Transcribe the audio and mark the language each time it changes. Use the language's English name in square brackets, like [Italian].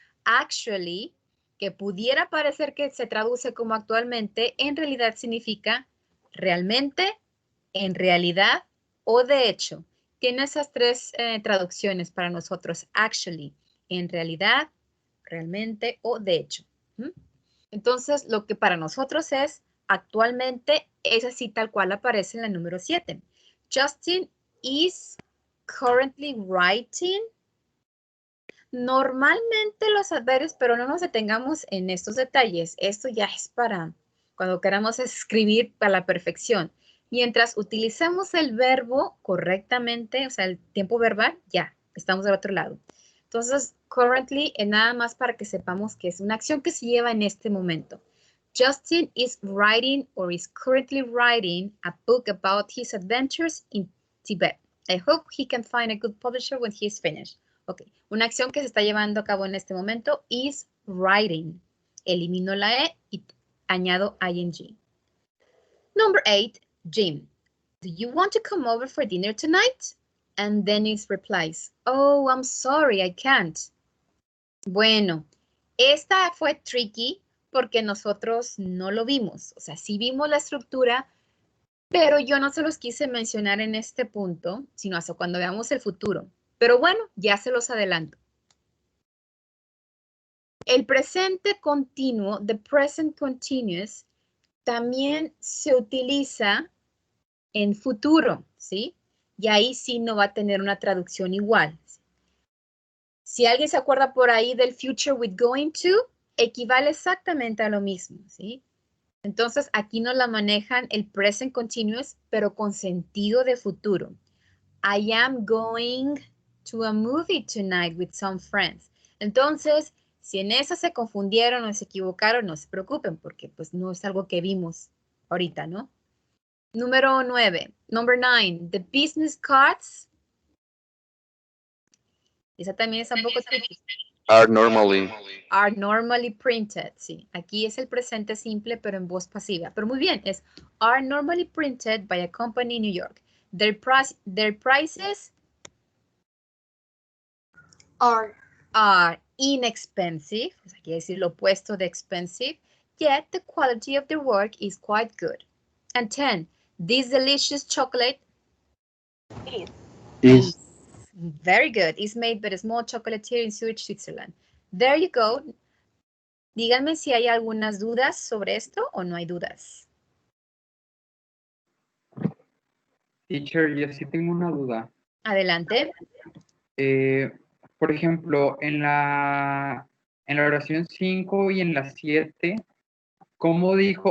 [Spanish] Actually, que pudiera parecer que se traduce como actualmente, en realidad significa realmente, en realidad o de hecho. Tiene esas tres traducciones para nosotros. Actually, en realidad, realmente o de hecho. Entonces, lo que para nosotros es actualmente, es así tal cual aparece en la número 7. [English] Justin is currently writing. [Spanish] Normalmente los adverbios, pero no nos detengamos en estos detalles. Esto ya es para cuando queramos escribir a la perfección. Mientras utilicemos el verbo correctamente, o sea, el tiempo verbal, ya, estamos del otro lado. Entonces, currently es nada más para que sepamos que es una acción que se lleva en este momento. [English] Justin is writing or is currently writing a book about his adventures in Tibet. I hope he can find a good publisher when he is finished. [Spanish] Ok, una acción que se está llevando a cabo en este momento [English] is writing. [Spanish] Elimino la E y añado ing. Number 8, Jim. [English] Do you want to come over for dinner tonight? And Dennis replies, oh, I'm sorry, I can't. [Spanish] Bueno, esta fue tricky porque nosotros no lo vimos. O sea, sí vimos la estructura, pero yo no se los quise mencionar en este punto, sino hasta cuando veamos el futuro. Pero bueno, ya se los adelanto. El presente continuo, the present continuous, también se utiliza en futuro, ¿sí? Y ahí sí no va a tener una traducción igual. Si alguien se acuerda por ahí del future with going to, equivale exactamente a lo mismo, ¿sí? Entonces, aquí nos la manejan el present continuous, pero con sentido de futuro. [English] I am going to a movie tonight with some friends. [Spanish] Entonces, si en esa se confundieron o se equivocaron, no se preocupen porque pues no es algo que vimos ahorita, ¿no? Número 9. [English] Number 9. The business cards. [Spanish] Esa también es un poco tricky. [English] Are normally printed. [Spanish] Sí, aquí es el presente simple, pero en voz pasiva. Pero muy bien, es [English] are normally printed by a company in New York. Their prices are inexpensive. [Spanish] Pues aquí decir lo opuesto de expensive. [English] Yet the quality of their work is quite good. And 10. This delicious chocolate is very good. It's made by a small chocolatier in Zurich, Switzerland. There you go. [Spanish] Díganme si hay algunas dudas sobre esto o no hay dudas. Teacher, yo sí tengo una duda. Adelante. Por ejemplo, en la oración 5 y en la 7, ¿cómo dijo?